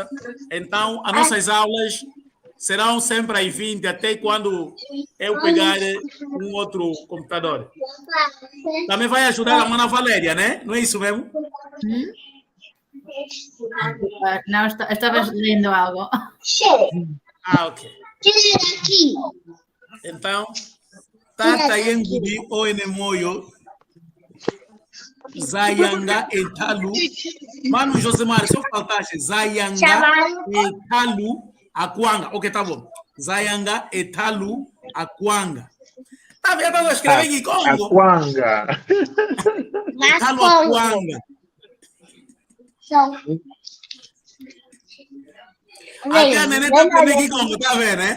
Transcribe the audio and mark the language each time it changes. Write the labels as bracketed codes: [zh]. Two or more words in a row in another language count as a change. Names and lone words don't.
[pt] Então, as nossas aulas serão sempre às 20, até quando eu pegar um outro computador. Também vai ajudar a Mana Valéria, né? Não é isso mesmo? Não, estavas lendo algo. Ok. Então, [kmb] Tata Yengudi Oenemoyo, Zayanga Etalu. [pt] Mano, Josemar, só faltaste. [kmb] Zayanga Etalu Akwanga. [pt] Ok, tá bom. [kmb] Zayanga Etalu Akwanga. [pt] Tá vendo? Eu escrevi aqui como? [kmb] Akwanga. Etalu Akwanga. [pt] Até a neném tá aprendendo aqui como, tá vendo, né?